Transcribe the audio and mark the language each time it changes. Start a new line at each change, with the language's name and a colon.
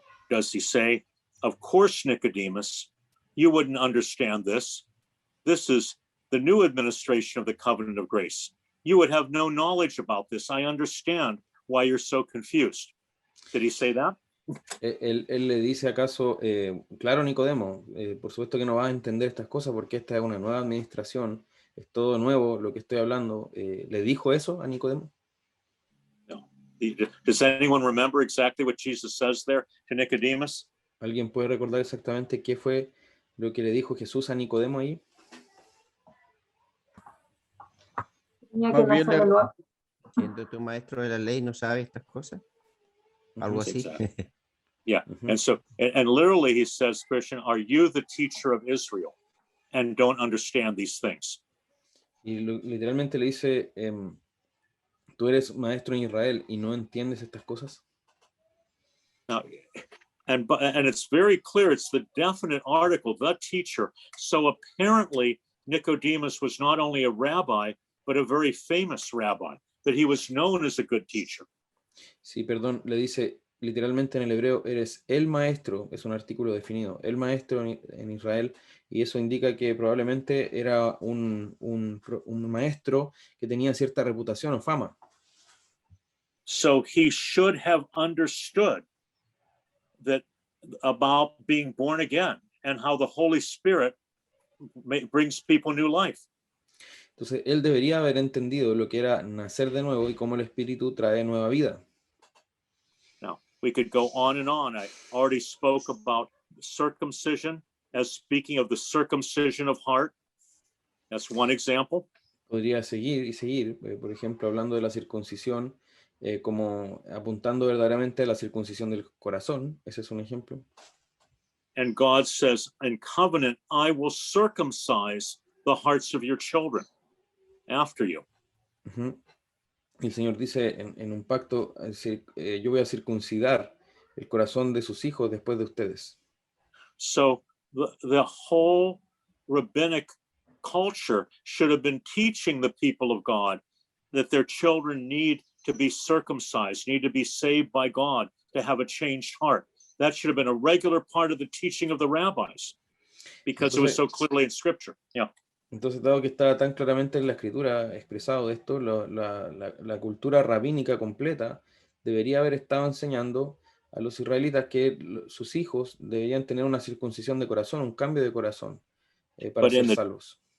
English: Does he say, of course, Nicodemus, you wouldn't understand this. This is the new administration of the covenant of grace. You would have no knowledge about this. I understand why you're so confused. Did he say that?
Spanish: Él le dice acaso, claro, Nicodemo, por supuesto que no vas a entender estas cosas porque esta es una nueva administración, es todo nuevo lo que estoy hablando. ¿Le dijo eso a Nicodemo? No.
English: Does anyone remember exactly what Jesus says there to Nicodemus?
Spanish: ¿Alguien puede recordar exactamente qué fue lo que le dijo Jesús a Nicodemo ahí? Más bien, siendo tu maestro de la ley, ¿no sabe estas cosas? Algo así.
English: Exactly. Yeah. And so, and literally he says, Christian, are you the teacher of Israel and don't understand these things?
Spanish: Y literalmente le dice, tú eres maestro en Israel y no entiendes estas cosas.
English: Now, and it's very clear, it's the definite article, the teacher. So apparently Nicodemus was not only a rabbi, but a very famous rabbi, that he was known as a good teacher.
Spanish: Sí, perdón, le dice literalmente en el hebreo, eres el maestro, es un artículo definido, el maestro en Israel, y eso indica que probablemente era un maestro que tenía cierta reputación o fama.
English: So he should have understood that about being born again and how the Holy Spirit brings people new life.
Spanish: Entonces, él debería haber entendido lo que era nacer de nuevo y cómo el Espíritu trae nueva vida.
English: Now, we could go on and on. I already spoke about circumcision as speaking of the circumcision of heart. That's one example.
Spanish: Podría seguir y seguir, por ejemplo, hablando de la circuncisión, como apuntando verdaderamente a la circuncisión del corazón. Ese es un ejemplo.
English: And God says, in covenant, I will circumcise the hearts of your children after you.
Spanish: El Señor dice en un pacto, yo voy a circuncidar el corazón de sus hijos después de ustedes.
English: So the whole rabbinic culture should have been teaching the people of God that their children need to be circumcised, need to be saved by God, to have a changed heart. That should have been a regular part of the teaching of the rabbis because it was so clearly in Scripture. Yeah.
Spanish: Entonces, dado que está tan claramente en la Escritura expresado esto, la cultura rabínica completa debería haber estado enseñando a los israelitas que sus hijos deberían tener una circuncisión de corazón, un cambio de corazón para ser salvos.